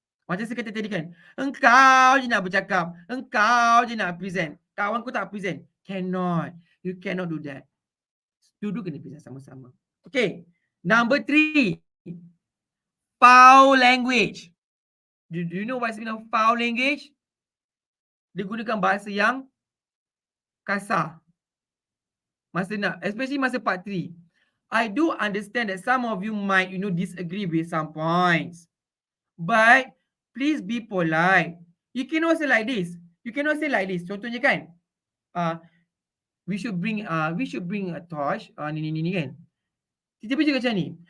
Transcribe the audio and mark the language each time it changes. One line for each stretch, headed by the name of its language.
Malay: Macam saya kata tadi kan, engkau je nak bercakap, engkau je nak present, kawanku tak present.
English: Cannot. You cannot do that.
Malay: Duduk kena present sama-sama.
English: Okay. Number 3, foul language. Do you know what's mean of foul language?
Malay: Dia gunakan bahasa yang kasar.
English: Especially masa part 3. I do understand that some of you might, disagree with some points. But please be polite. You cannot say like this.
Malay: Contohnya kan,
English: we should bring a torch.
Malay: Ni kan. Tiba-tiba macam ni.